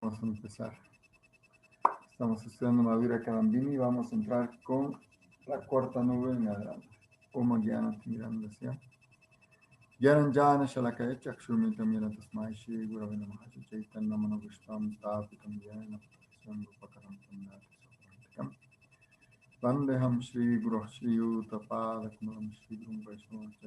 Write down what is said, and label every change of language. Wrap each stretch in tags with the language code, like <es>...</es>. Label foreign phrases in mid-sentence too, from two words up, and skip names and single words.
<es>Vamos a empezar. Estamos estudiando Madhurya Kadambini y vamos a entrar con la cuarta nube en adelante.</es> <sa>Om Gyana Timirandasya Gyananjana Shalakaya Chakshurmitam Yena Tasmai Shri Gurave Namaha Chaitanya Manavishtam Stapitam Yena Patasam Rupakaram Tamnati Saparantikam Vandeham Shri Guru Shri Yuttapada Kumaram Shri Guru Vaishnava</sa>